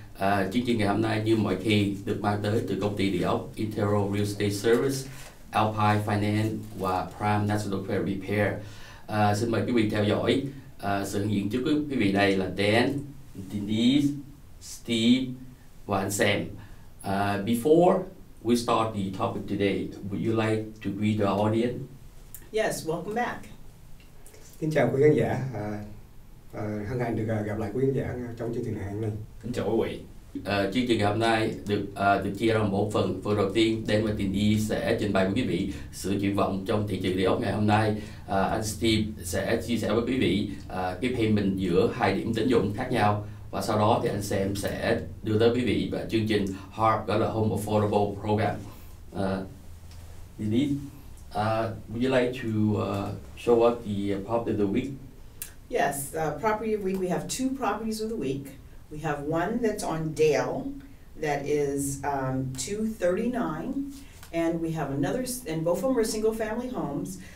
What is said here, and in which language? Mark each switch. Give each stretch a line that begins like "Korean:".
Vietnamese: Chương trình ngày hôm nay như mọi khi được mang tới từ công ty địa ốc Intero Real Estate Service, Alpine Finance và Prime National Credit Repair. Xin mời quý vị theo dõi. Sự hiện diện trước quý vị này là Dan, Denise, Steve và anh Sam.
English: Before we start the topic today, would you like to greet the audience? Yes, welcome back.
Vietnamese: Kính chào quý khán giả, hân hạnh được gặp lại quý khán giả trong chương trình này hôm nay. Kính chào quý vị. Chương trình ngày hôm nay được chia ra một phần. Phần đầu tiên, Dan và Tindy sẽ trình bày với quý vị sự triển vọng trong thị trường địa ốc ngày hôm nay. Anh Steve sẽ chia sẻ với quý vị cái payment giữa hai điểm tín dụng khác nhau. Và sau đó thì anh Sam sẽ đưa tới quý vị chương trình HARP, gọi là Home Affordable Program.
English: Tindy, would you like to show us the property of the week? Yes, property of the week, we have two properties of the week. We have one that's on Dale that is 239, and we have another, and both of them are single family homes.